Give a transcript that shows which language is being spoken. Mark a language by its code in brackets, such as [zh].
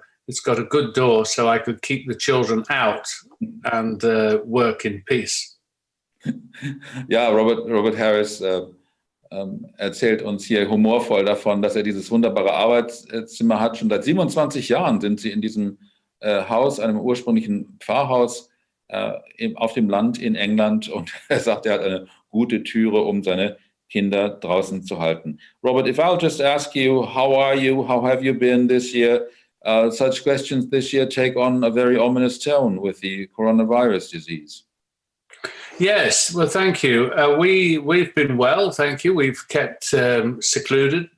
[en] It's got a good door, so I could keep the children out and work in peace. [de] Ja, Robert Harris erzählt uns hier humorvoll davon, dass er dieses wunderbare Arbeitszimmer hat. Schon seit 27 Jahren sind sie in diesem Haus, einem ursprünglichen Pfarrhaus auf dem Land in England. Und er sagt, er hat eine gute Türe, um seine Kinder draußen zu halten. [en] Robert, if I'll just ask you, how are you? How have you been this year? Such questions this year take on a very ominous tone with the coronavirus disease. Yes, well, thank you. We've been well, thank you. We've kept secluded.